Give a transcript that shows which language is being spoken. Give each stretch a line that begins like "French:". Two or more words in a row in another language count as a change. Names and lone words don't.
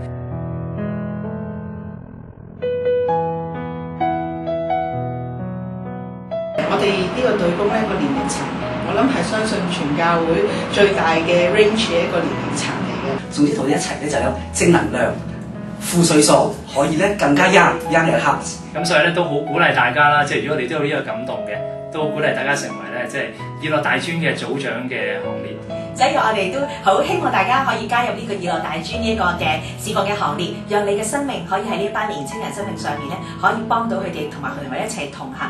Cantonese: 我哋呢個隊工咧個年齡層，我諗係相信全教會最大嘅 range 嘅一個年齡層嚟嘅。總之同佢一齊咧就有正能量、負歲數，可以咧更加
English: young at heart。
Cantonese: 咁所以咧都好鼓勵大家啦，即係如果你都有呢個感動嘅，都鼓勵大家成為咧即係以樂大專嘅組長嘅行列。所以我哋都好希望大家可以加入呢個以樂大專呢個嘅侍奉嘅行列，讓你嘅生命可以喺呢班年青人生命上面咧，可以幫到佢哋，同埋佢哋一齊同行。